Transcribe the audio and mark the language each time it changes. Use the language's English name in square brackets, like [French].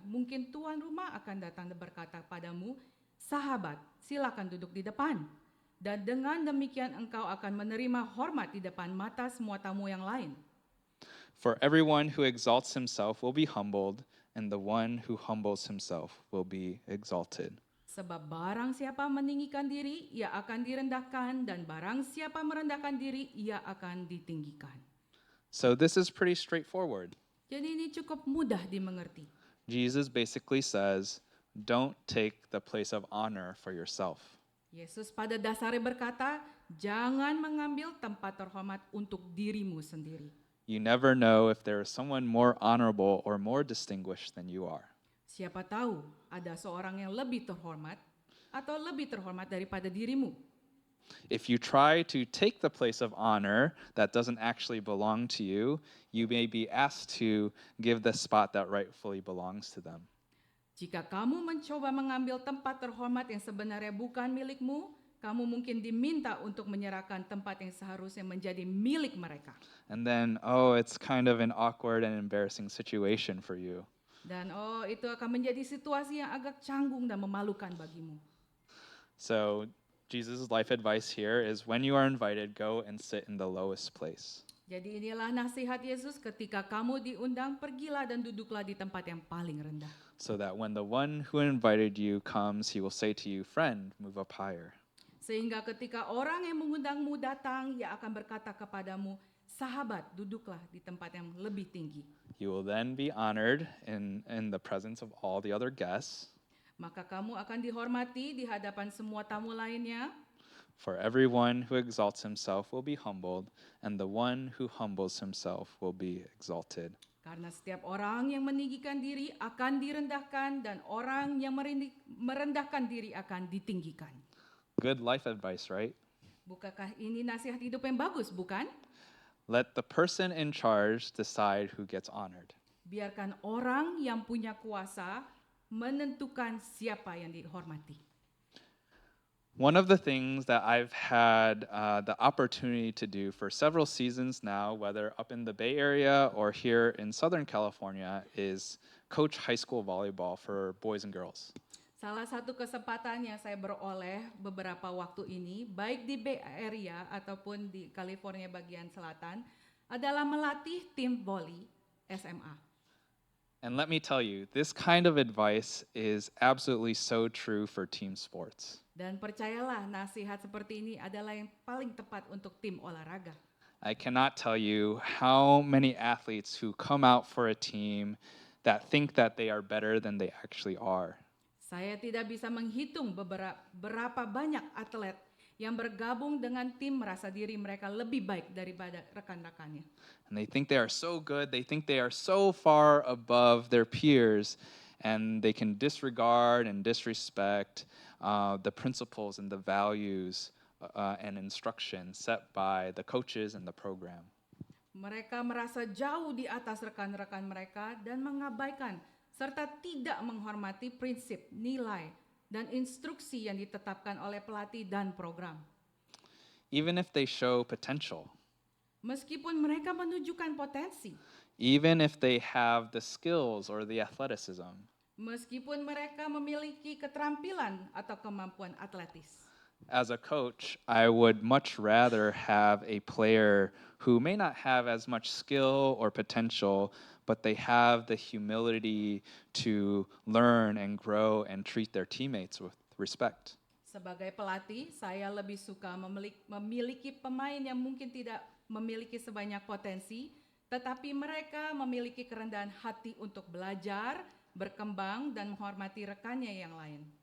[Indonesian] Mungkin tuan rumah akan datang dan berkata padamu, "Sahabat, silakan duduk di depan." Dan dengan demikian engkau akan menerima hormat di depan mata semua tamu yang lain. [English] For everyone who exalts himself will be humbled, and the one who humbles himself will be exalted. [Indonesian] Sebab barang siapa meninggikan diri, ia akan direndahkan, dan barang siapa merendahkan diri, ia akan ditinggikan. [English] So this is pretty straightforward. [Indonesian] Jadi ini cukup mudah dimengerti. [English] Jesus basically says, don't take the place of honor for yourself. [Indonesian] Yesus pada dasarnya berkata, jangan mengambil tempat terhormat untuk dirimu sendiri. [English] You never know if there is someone more honorable or more distinguished than you are. [Indonesian] Siapa tahu ada seorang yang lebih terhormat atau lebih terhormat daripada dirimu. [English] If you try to take the place of honor that doesn't actually belong to you, you may be asked to give the spot that rightfully belongs to them. [Indonesian] Jika kamu mencoba mengambil tempat terhormat yang sebenarnya bukan milikmu, kamu mungkin diminta untuk menyerahkan tempat yang seharusnya menjadi milik mereka. [English] And then, it's kind of an awkward and embarrassing situation for you. [Indonesian] Dan itu akan menjadi situasi yang agak canggung dan memalukan bagimu. [English] So, Jesus' life advice here is when you are invited, go and sit in the lowest place. [Indonesian] Jadi inilah nasihat Yesus, ketika kamu diundang, pergilah dan duduklah di tempat yang paling rendah. [English] So that when the one who invited you comes, he will say to you, "Friend, move up higher." [Indonesian] Sehingga ketika orang yang mengundangmu datang, ia akan berkata kepadamu, "Sahabat, duduklah di tempat yang lebih tinggi." [English] You will then be honored in the presence of all the other guests. [Indonesian] Maka kamu akan dihormati di hadapan semua tamu lainnya. [English] For everyone who exalts himself will be humbled, and the one who humbles himself will be exalted. [Indonesian] Karena setiap orang yang meninggikan diri akan direndahkan, dan orang yang merendahkan diri akan ditinggikan. [English] Good life advice, right? [Indonesian] Bukankah ini nasihat hidup yang bagus, bukan? [English] Let the person in charge decide who gets honored. [Indonesian] Biarkan orang yang punya kuasa menentukan siapa yang dihormati. [English] One of the things that I've had the opportunity to do for several seasons now, whether up in the Bay Area or here in Southern California, is coach high school volleyball for boys and girls. [Indonesian] Salah satu kesempatan yang saya beroleh beberapa waktu ini, baik di Bay Area ataupun di California bagian selatan, adalah melatih tim voli SMA. [English] And let me tell you, this kind of advice is absolutely so true for team sports. [Indonesian] Dan percayalah, nasihat seperti ini adalah yang paling tepat untuk tim olahraga. [English] I cannot tell you how many athletes who come out for a team that think that they are better than they actually are. [Indonesian] Saya tidak bisa menghitung berapa banyak atlet yang bergabung dengan tim merasa diri mereka lebih baik daripada rekan-rekannya. [English] And they think they are so good, they think they are so far above their peers, and they can disregard and disrespect the principles and the values and instruction set by the coaches and the program. [Indonesian] Mereka merasa jauh di atas rekan-rekan mereka dan mengabaikan serta tidak menghormati prinsip, nilai, dan instruksi yang ditetapkan oleh pelatih dan program. [English] Even if they show potential, [Indonesian] Meskipun mereka menunjukkan potensi, [English] even if they have the skills or the athleticism, [Indonesian] meskipun mereka memiliki keterampilan atau kemampuan atletis. [English] as a coach, I would much rather have a player who may not have as much skill or potential, but they have the humility to learn and grow and treat their teammates with respect. [Indonesian] Sebagai pelatih, saya lebih suka memiliki pemain yang mungkin tidak memiliki sebanyak potensi, tetapi mereka memiliki kerendahan hati untuk belajar, berkembang, dan menghormati rekannya yang lain.